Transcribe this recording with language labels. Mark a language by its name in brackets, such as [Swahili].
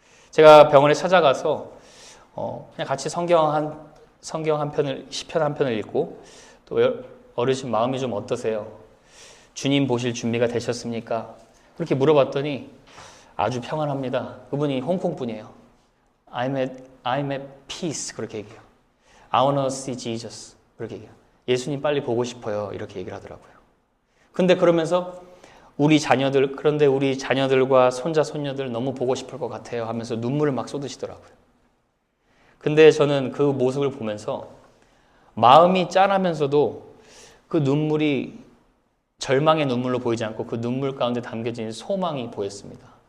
[Korean] 제가 병원에 찾아가서 그냥 같이 성경 한 편을, 시편 한 편을 읽고 또 어르신 마음이 좀 어떠세요? 주님 보실 준비가 되셨습니까? 그렇게 물어봤더니 아주 평안합니다. 그분이 홍콩 분이에요. [English] I'm at peace [Korean] 그렇게 얘기해요. [English] I wanna see Jesus [Korean] 그렇게 얘기해요. 예수님 빨리 보고 싶어요. 이렇게 얘기를 하더라고요. 근데 그러면서 그런데 우리 자녀들과 손자, 손녀들 너무 보고 싶을 것 같아요 하면서 눈물을 막 쏟으시더라고요. 근데 저는 그 모습을 보면서 마음이 짠하면서도 그 눈물이 절망의 눈물로 보이지 않고 그 눈물 가운데 담겨진 소망이 보였습니다.